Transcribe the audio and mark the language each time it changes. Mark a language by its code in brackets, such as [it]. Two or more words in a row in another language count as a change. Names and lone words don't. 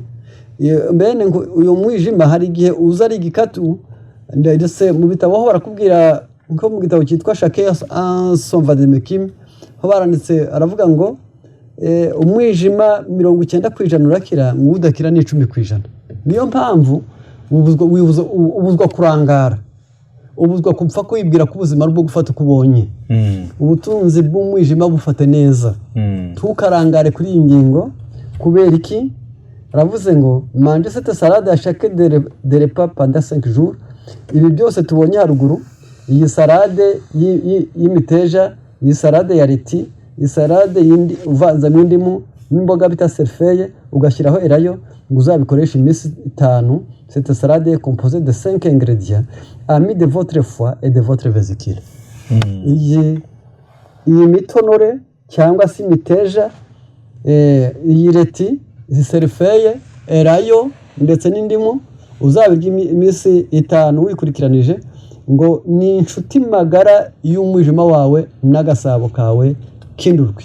[rw] Mbene uyu mwijima hari igihe uza ari igikatu, ndetse mu bitabo aho barakubwira nko mu gitabo cyitwa Chacun son vademecum, aho baranditse aravuga ngo umwijima 90% urakira, ngo udakira ni 10%. Niyo mpamvu ubuzwa kurangara, ubuzwa kupfa kwibwira ko ubuzima bwo gufata ukubonye. Ubutunzi bw'umwijima bufate neza, tukarangare kuri iyi ngingo. Kubera iki? Aravuze ngo [fr] manje cette salade à chaque de repas pendant 5 jours. [rw] Ibi byose tubonye haruguru, iyi salade y'imiteja, iyi salade ya reti, iyi salade uvanzamo indimu n'imboga bita cerfeuil, ugashyiraho elayo, ngo uzabikoresha iminsi 5. [fr] Cette salade est composée de 5 ingrédients amis de votre foie et de votre vésicule. [rw] Iyi mitonore cyangwa se imiteja, iyi reti, izi cerfeuil, elayo ndetse n'indimu, uzabirya iminsi 5 wikurikiranije, ngo ni inshuti magara y'umwijima wawe n'agasabo kawe kindurwe.